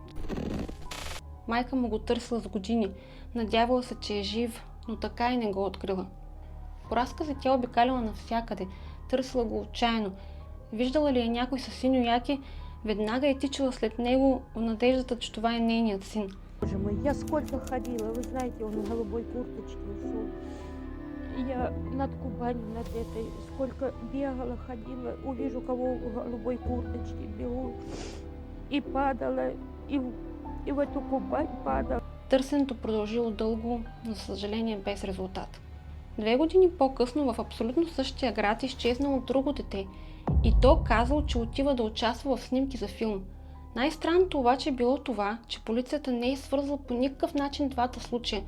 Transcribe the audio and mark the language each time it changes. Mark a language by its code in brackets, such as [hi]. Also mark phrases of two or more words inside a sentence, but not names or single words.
[bg] Майка му го търсила с години, надявала се, че е жив, но така и не го открила. По разкази тя обикаляла навсякъде, търсила го отчаяно. Виждала ли е някой със синьо яке, веднага е тичала след него в надеждата, че това е нейният син. [ru] Боже мой, я сколько ходила, вы знаете, он в голубой курточке ушел. Я над Кубанью, над этой, сколько бегала, ходила, увижу кого в голубой курточке, бегу. И падала, и в эту Кубань падала. [bg] Търсенето продължило дълго, но за съжаление без резултат. 2 години по-късно в абсолютно същия град изчезнало друго дете и то казало, че отива да участва в снимки за филм. Най-странното обаче било това, че полицията не е свързала по никакъв начин двата случая.